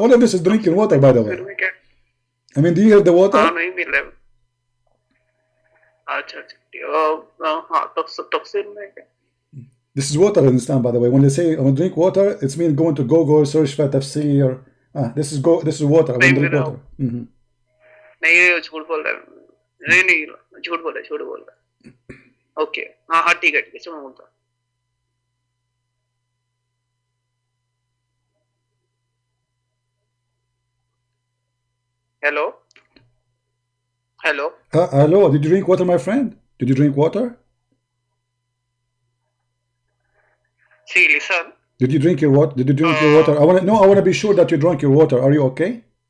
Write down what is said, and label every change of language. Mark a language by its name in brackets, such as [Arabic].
[English] All of this is drinking water, by the way. I mean, do you hear the water? [Hindi] हाँ नहीं मिल रहा अच्छा हाँ तफसीर में क्या [English] This is water in Islam, by the way. When they say I want to drink water, it's mean going to Google, search for tafsir. This is water. I want to drink water. [Hindi] नहीं झूठ बोल रहा है नहीं झूठ बोल रहा है ओके हाँ ठीक है चलो मैं बोलता hello [English] Hello, did you drink water, my friend? Did you drink water? See, listen. Did you drink your water? I want to be sure that you drank your water. Are you okay?